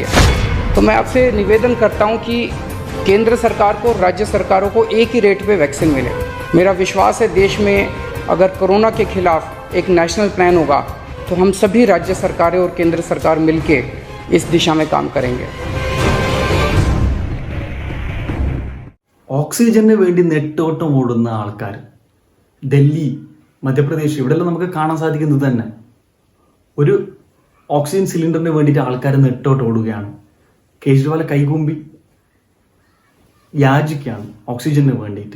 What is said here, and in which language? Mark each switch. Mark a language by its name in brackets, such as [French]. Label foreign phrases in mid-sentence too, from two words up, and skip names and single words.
[Hindi] तो मैं आपसे निवेदन करता हूँ कि केंद्र सरकार को, राज्य सरकारों को एक ही रेट पे वैक्सीन मिले। मेरा विश्वास है देश में अगर कोरोना के खिलाफ एक [English] national plan [Hindi] होगा तो हम सभी राज्य सरकारें और केंद्र सरकार मिलके इस दिशा में काम करेंगे। [Malayalam] ഓക്സിജന് വേണ്ടി നെട്ടോട്ടം ഓടുന്ന ആൾക്കാർ ഡൽഹി, മധ്യപ്രദേശ് ഇവിടെയെല്ലാം നമുക്ക് കാണാൻ സാധിക്കുന്നത് തന്നെ ഒരു ഓക്സിജൻ സിലിണ്ടറിന് വേണ്ടിയിട്ട് ആൾക്കാർ നെട്ടോട്ടം ഓടുകയാണ്. കേജ്രിവാൾ കൈകൂമ്പി യാചിക്കുകയാണ് ഓക്സിജന് വേണ്ടിയിട്ട്.